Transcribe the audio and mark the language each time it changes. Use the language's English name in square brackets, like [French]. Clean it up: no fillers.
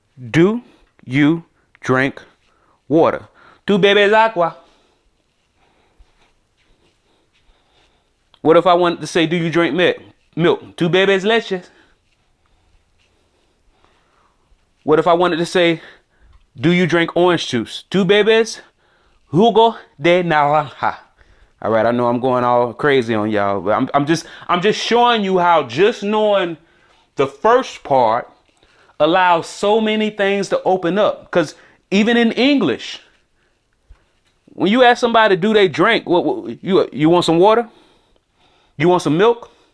[English] Do you drink water? [Spanish] Tú bebes agua. [English] What if I wanted to say, do you drink milk? [Spanish] Tú bebes leche. [English] What if I wanted to say, do you drink orange juice? [Spanish] Tú bebes jugo de naranja. [English] All right, I know I'm going all crazy on y'all, but I'm just showing you how just knowing the first part allows so many things to open up. Because even in English, when you ask somebody, do they drink? You want some water? You want some milk?